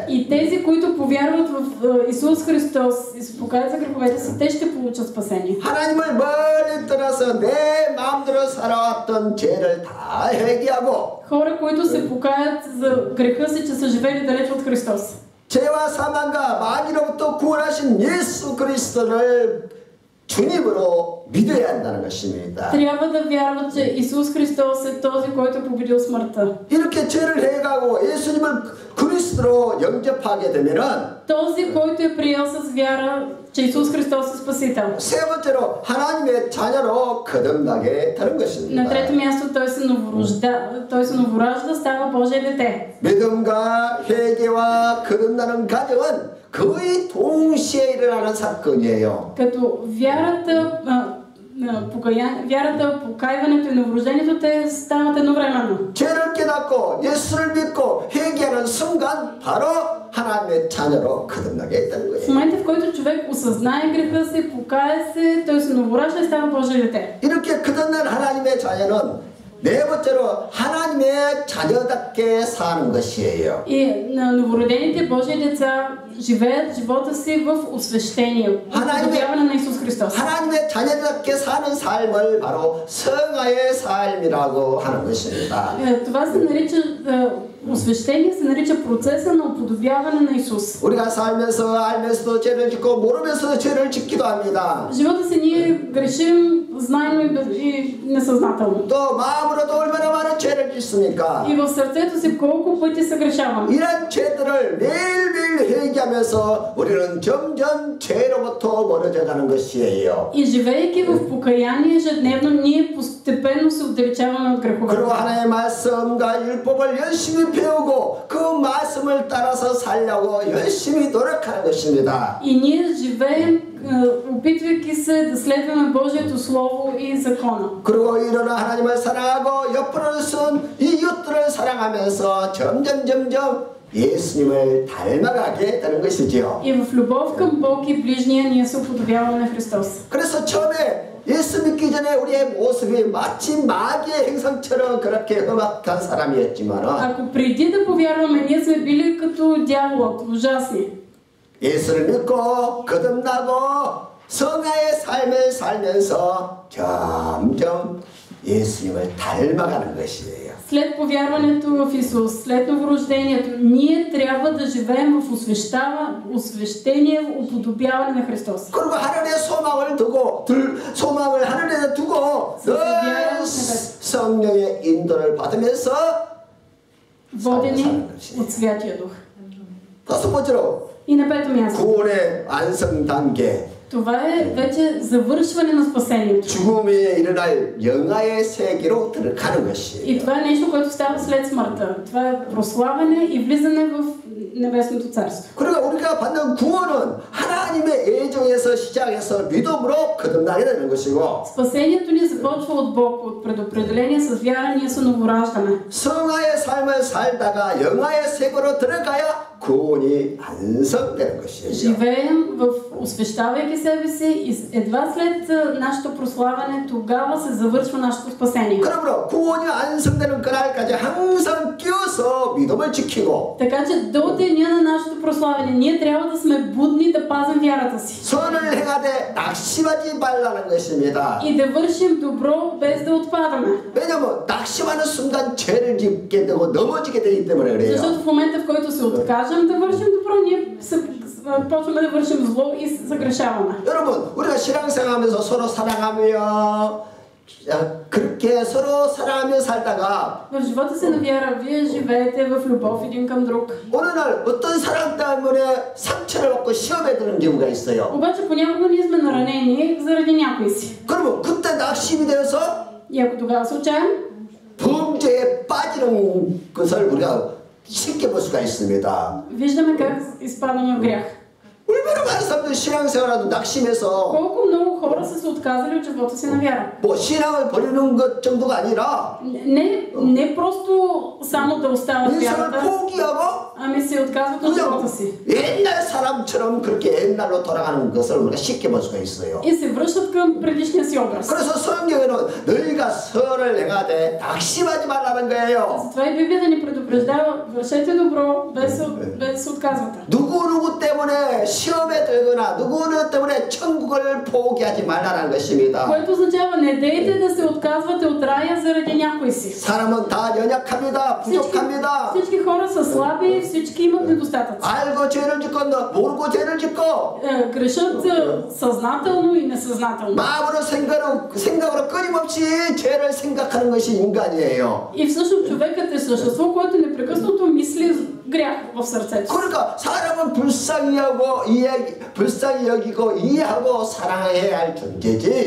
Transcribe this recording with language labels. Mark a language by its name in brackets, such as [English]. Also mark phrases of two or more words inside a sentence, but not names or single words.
[Bulgarian] И тези, които повярват в Исус Христос и се покаят за греховете си, те ще получат спасение. [Korean] 하나님을 멀리 떠나서 내 마음대로 살아왔던 죄를 다 회개하고 [Bulgarian] Хора, които се покаят за греха си, че са живели далеч от Христос. [Korean] 죄와 사망과 마귀로부터 구원하신 예수 그리스도를 주님으로 믿어야 한다는 것입니다. [Bulgarian] Трябва да вярват, че Исус Христос е този, който е победил смъртта. [Korean] 이렇게 죄를 해가고 예수님을 그리스도로 영접하게 되면은 [Bulgarian] Този, който е приел с вяра, че Исус Христос е Спасител. [Korean] 세 번째로 하나님의 자녀로 거듭나게 되는 [Bulgarian] На [Korean] 것입니다. [Bulgarian] трето място той се новоражда, става Божие дете. [Korean] 믿음과 회개와 거듭나는 과정은 거의 동시에 일어나는 사건이에요. [Bulgarian] Като вярата, покаиването и новорождението, те стават едновременно. [Korean] 죄를 깨닫고 예수를 믿고 회개하는 순간 바로 하나님의 자녀로 거듭나게 되는 [Bulgarian] В [Korean] 거예요. [Bulgarian] момента, в който човек осъзнае греха си, покае се, той се новоражда и става Божие дете. [Korean] 이렇게 거듭난 하나님의 자녀는 네 번째로 하나님의 자녀답게 사는 것이에요. [Bulgarian] И на новородените Божии деца живеят живота си в освещение, уподобяване на Исус Христос. [Korean] 하나님의 자녀답게 사는 삶을 바로 성화의 삶이라고 하는 것입니다. [Bulgarian] Това се нарича освещение, се нарича процеса на уподобяване на Исус. [Korean] 우리가 살면서 알면서도 죄를 짓고 모르면서도 죄를 짓기도 합니다. [Bulgarian] В живота си ние грешим, знаемо и несъзнателно. [Korean] 또 마음으로도 얼마나 많은 죄를 짓습니까? [Bulgarian] И в сърцето си колко пъти съгрешаваме. [Korean] 이런 죄들을 매일매일 회개하면서 우리는 점점 죄로부터 멀어져 가는 것이에요. [Bulgarian] И живеейки в покаяние ежедневно, ние постепенно се отдалечаваме от [Korean] 그리고 [Bulgarian] греховете. [Korean] 하나님의 말씀과 율법을 열심히 배우고 그 말씀을 따라서 살려고 열심히 노력하는 것입니다. [Bulgarian] И ние живеем, опитвайки се да следваме Божието Слово и Закона. [Korean] 그리고 이러나 하나님을 사랑하고 옆으로 쓴 이웃들을 사랑하면서 점점 예수님을 닮아가게 되는 것이지요. [Bulgarian] И в любов към Бог и ближния ние се уподобяваме на Христос. [Korean] 그래서 처음에 예수 믿기 전에 우리의 모습이 마치 마귀의 행성처럼 그렇게 험악한 사람이었지만 [Bulgarian] Ако преди да повярваме, ние сме били като дяволът, ужасни. [Korean] 예수를 믿고 거듭나고 성화의 삶을 살면서 점점 예수님을 닮아가는 것이에요. [Bulgarian] След повярването в Исус, след новорождението, ние трябва да живеем в освещение, уподобяване на Христос. [Korean] 그리고 하늘에 소망을 두고 소망을 하늘에 두고 늘 성령의 인도를 받으면서 [Bulgarian] водени от Святия Дух. [Korean] 다섯 번째로 [Bulgarian] И на пето място. [Korean] 구원의 완성 단계. [Bulgarian] Това е вече завършване на спасението. [Korean] 죽음에 일어날 영화의 세계로 들어가는 [Bulgarian] И [Korean] 것이에요. [Bulgarian] това е нещо, което става след смъртта. Това е прославяне и влизане в Небесното царство. [Korean] 그러니까 우리가 받는 구원은 하나님의 애정에서 시작해서 믿음으로 거듭나게 되는 것이고 [Bulgarian] Спасението ни започва от Бог, от предопределение с вяра, ние се новораждаме. [Korean] 성화의 삶을 살다가 영화의 세계로 들어가야 구원이 완성되는 것이에요. [Bulgarian] Живеем освещавайки себе си и едва след нашето прославяне, тогава се завършва нашето спасение. [Korean] 그러므로 구원이 완성되는 그날까지 항상 끼어서 믿음을 지키고 [Bulgarian] Така че до деня на нашето прославяне ние трябва да сме будни да пазим вярата си. [Korean] 선을 행하되 낙심하지 말라는 것입니다. [Bulgarian] И да вършим добро без да отпадаме. [Korean] 왜냐하면 낙심하는 순간 죄를 짓게 되고 넘어지게 되기 때문에 그래요. [Bulgarian] Защото в момента, в който се откажем да вършим добро, ние почваме да вършим зло и загрешаваме. [Korean] 여러분, 우리가 신앙생활하면서 서로 사랑하며 그렇게 서로 사랑하며 살다가 [Bulgarian] В живота си на вяра, вие живеете в любов един към друг. [Korean] 어느 날 어떤 사랑 때문에 상처를 받고 시험에 드는 경우가 있어요. [Bulgarian] Обаче понякога ние сме наранени заради някой си. [Korean] 그러면 그때 낙심이 되어서 [Bulgarian] И ако тогава се отчаем, [Korean] 범죄에 빠지는 것을 우리가 쉽게 볼 수가 있습니다. [Bulgarian] виждаме как изпадаме в грях. [Korean] 얼마나 많은 사람들이 신앙생활하도 낙심해서 [Bulgarian] Колко много хора са се отказали от живота си на вяра. [Korean] 뭐 신앙을 버리는 것 정도가 아니라 [Bulgarian] Не просто само да остават [Korean] 인생을 [Bulgarian] вярата, [Korean] 포기하고 [Bulgarian] ами се отказват от живота [Korean] 그냥 [Bulgarian] си. [Korean] 옛날 사람처럼 그렇게 옛날로 돌아가는 것을 우리가 쉽게 볼 수가 있어요. [Bulgarian] И се връщат към предишния си образ. [Korean] 그래서 성경에는 너희가 선을 행하되 낙심하지 말라는 거예요. [Bulgarian] Затова и Библията ни предупреждава, вършете добро, без да се отказвате. [Korean] 누구 때문에 시험에 들거나 누구 때문에 천국을 포기하지 말라는 것입니다. [Bulgarian] Което означава, не дейте да се отказвате от рая заради някой си. [Korean] 사람은 다 연약합니다. 부족합니다. [Bulgarian] Всички хора са слаби, всички имат недостатъци. [Korean] 알고 죄를 짓고 모르고 죄를 짓고 [Bulgarian] Грешат съзнателно и несъзнателно. [Korean] 마음으로 생각으로 끊임없이 죄를 생각하는 것이 인간이에요. [Bulgarian] И всъщност човекът е същество, което непрекъснато мисли грях в сърцето. [Korean] 그러니까 사람은 불쌍히 여기고 이해하고 사랑해야 할 존재지.